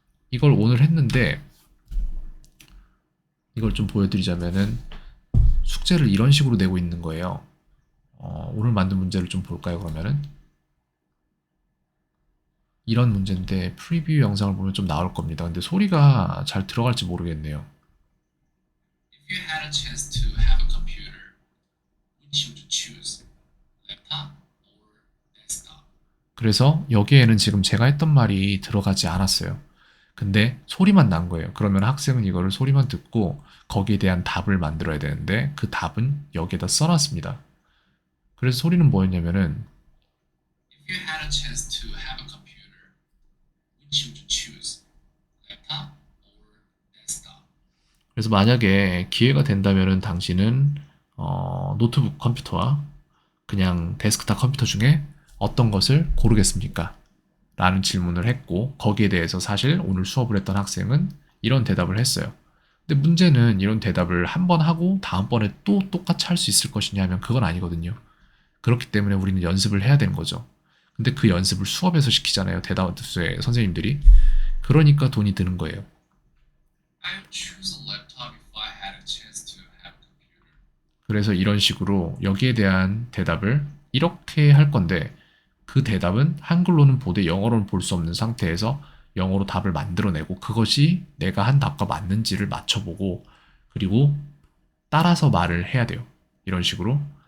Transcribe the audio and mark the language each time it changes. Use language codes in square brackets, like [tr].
[ko] 이걸 오늘 했는데 이걸 좀 보여드리자면은 숙제를 이런 식으로 내고 있는 거예요. 오늘 만든 문제를 좀 볼까요, 그러면은? 이런 문제인데 프리뷰 영상을 보면 좀 나올 겁니다. 근데 소리가 잘 들어갈지 모르겠네요. [en] If you had a chance to have a computer, which would you choose? laptop or desktop? [ko] 그래서 여기에는 지금 제가 했던 말이 들어가지 않았어요. 근데 소리만 난 거예요. 그러면 학생은 이거를 소리만 듣고 거기에 대한 답을 만들어야 되는데 그 답은 여기에다 써놨습니다. 그래서 소리는 뭐였냐면은 [en] If you had a chance to have a computer, which would you choose? [ko] laptop or desktop? 그래서 만약에 기회가 된다면은 당신은 노트북 컴퓨터와 그냥 데스크탑 컴퓨터 중에 어떤 것을 고르겠습니까? 라는 질문을 했고 거기에 대해서 사실 오늘 수업을 했던 학생은 이런 대답을 했어요. 근데 문제는 이런 대답을 한 번 하고 다음번에 또 똑같이 할 수 있을 것이냐 하면 그건 아니거든요. 그렇기 때문에 우리는 연습을 해야 되는 거죠. 근데 그 연습을 수업에서 시키잖아요. 대다수의 선생님들이. 그러니까 돈이 드는 거예요. [en] I would choose a laptop if I had a chance to have a computer. [ko] 그래서 이런 식으로 여기에 대한 대답을 이렇게 할 건데 그 대답은 한글로는 보되 영어로는 볼 수 없는 상태에서 영어로 답을 만들어내고 그것이 내가 한 답과 맞는지를 맞춰보고 그리고 따라서 말을 해야 돼요. 이런 식으로.